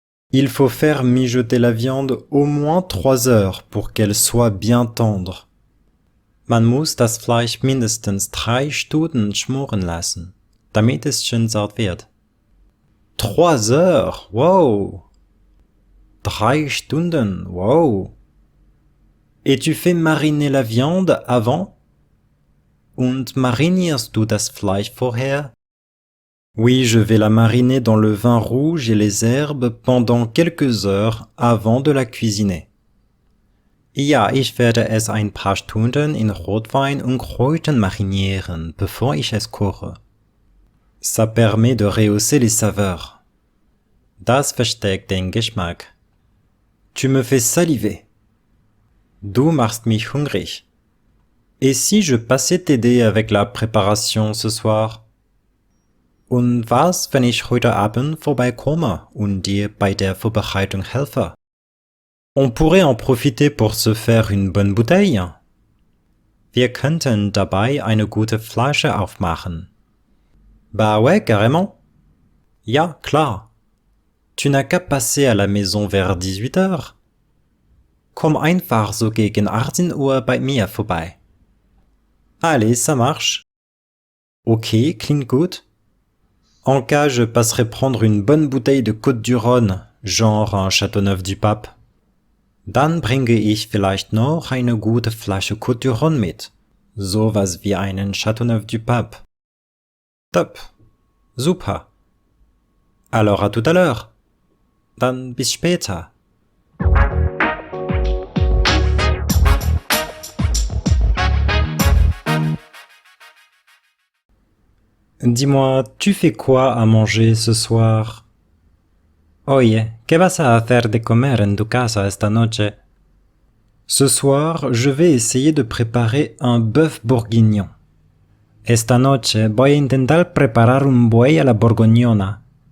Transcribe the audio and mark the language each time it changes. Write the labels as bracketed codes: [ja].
[fr] Il faut faire mijoter la viande au moins 3 heures pour qu'elle soit bien tendre. [de] Man muss das Fleisch mindestens 3 Stunden schmoren lassen, damit es schön zart wird. [fr] 3 heures, wow! [de] 3 Stunden, wow! [fr] Et tu fais mariner la viande avant? [de] Und marinierst du das Fleisch vorher? [fr] Oui, je vais la mariner dans le vin rouge et les herbes pendant quelques heures avant de la cuisiner. [de] Ja, ich werde es ein paar Stunden in Rotwein und Kräutern marinieren, bevor ich es koche. [fr] Ça permet de rehausser les saveurs. [de] Das verstärkt den Geschmack. [fr] Tu me fais saliver. [de] Du machst mich hungrig. [fr] Et si je passais t'aider avec la préparation ce soir? [de] Und was, wenn ich heute Abend vorbeikomme und dir bei der Vorbereitung helfe? [fr] On pourrait en profiter pour se faire une bonne bouteille. [de] Wir könnten dabei eine gute Flasche aufmachen. [fr] Bah ouais, carrément. [de] Ja, klar. [fr] Tu n'as qu'à passer à la maison vers 18 heures. [de] Komm einfach so gegen 18 Uhr bei mir vorbei. [fr] Allez, ça marche. [de] Ok, klingt gut. [fr] En cas, je passerai prendre une bonne bouteille de Côte-du-Rhône, genre un Châteauneuf-du-Pape. [de] Dann bringe ich vielleicht noch eine gute Flasche Côte-du-Rhône mit. Sowas wie einen Châteauneuf-du-Pape. [fr] Top. Super. Alors à tout à l'heure. [de] Dann bis später. [fr] Dis-moi, tu fais quoi à manger ce soir? [es] Oye, ¿qué vas a hacer de comer en tu casa esta noche? [fr] Ce soir, je vais essayer de préparer un bœuf bourguignon. [es] Esta noche voy a intentar preparar un buey a la borgoñona.